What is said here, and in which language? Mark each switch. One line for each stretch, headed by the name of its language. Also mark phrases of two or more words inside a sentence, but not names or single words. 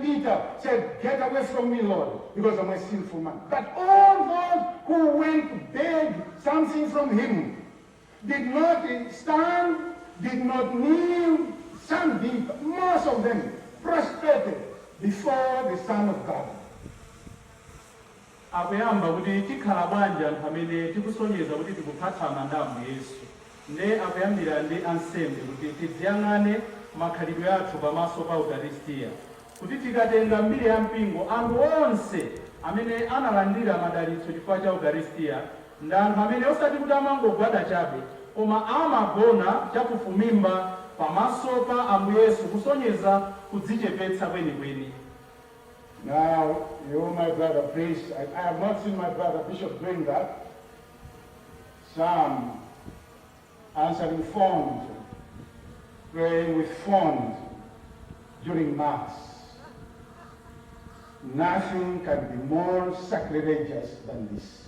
English: Peter, said, "Get away from me, Lord, because I'm a sinful man." But all those who went to beg something from him did not stand, did not kneel, some did, but most of them prostrated before the Son of God.
Nyanja: Akuyamba kuti tikhala bwanji anthu amene tikusonyeza kuti tikuphatana ndi Ambuye Yesu. Nde akuyambira ndi ansembe kuti tidziyang'ane makhalidwe athu pamaso pa Eucharistia. Kuti tikatenga mbiri ya mpingo, anthu onse amene analandira madalitso chifukwa cha Eucharistia ndi anthu amene osati kuti amangogwada chabe, koma amagona chafufumimba pamaso pa Ambuye Yesu kusonyeza kudzichepetsa kwenikweni.
English: Now, you, my brother priest, I have not seen my brother bishop doing that. Some answering phones, praying with phones during Mass. Nothing can be more sacrilegious than this.